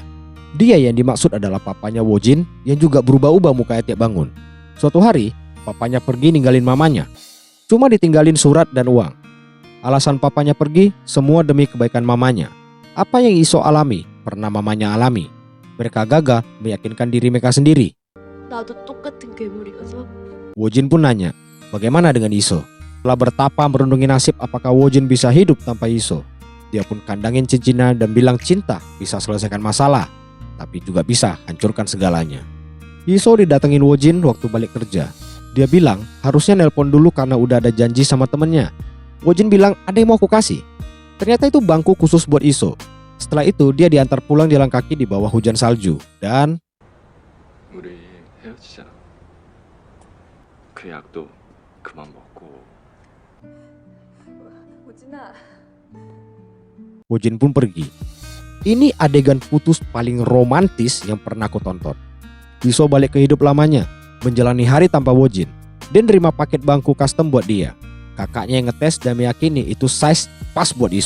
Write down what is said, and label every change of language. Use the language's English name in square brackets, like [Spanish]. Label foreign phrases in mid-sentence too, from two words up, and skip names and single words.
[Indonesian] Dia yang dimaksud adalah papanya Wojin yang juga berubah-ubah mukanya tiap bangun. Suatu hari, papanya pergi ninggalin mamanya. Cuma ditinggalin surat dan uang. Alasan papanya pergi, semua demi kebaikan mamanya. Apa yang Iso alami, pernah mamanya alami. Mereka gagal meyakinkan diri mereka sendiri. [Korean] 나도 똑같은 괴물이어서 [Indonesian] Wojin pun nanya, bagaimana dengan Iso? Setelah bertapa merundungi nasib apakah Wojin bisa hidup tanpa Iso. Dia pun kandangin cincinnya dan bilang cinta bisa selesaikan masalah, tapi juga bisa hancurkan segalanya. Iso didatengin Wojin waktu balik kerja. Dia bilang harusnya nelpon dulu karena udah ada janji sama temennya. Wojin bilang ada yang mau aku kasih. Ternyata itu bangku khusus buat Iso. Setelah itu dia diantar pulang jalan kaki di bawah hujan salju. Dan [Korean] 우리 헤어지자. 그 약도 그만 먹고. 오진아. [Indonesian] Wojin pun pergi. Ini adegan putus paling romantis yang pernah aku tonton. Iso balik ke hidup lamanya, menjalani hari tanpa Wojin. Dia nerima paket bangku custom buat dia. Kakaknya yang ngetes dan meyakini itu size pas buat Iso.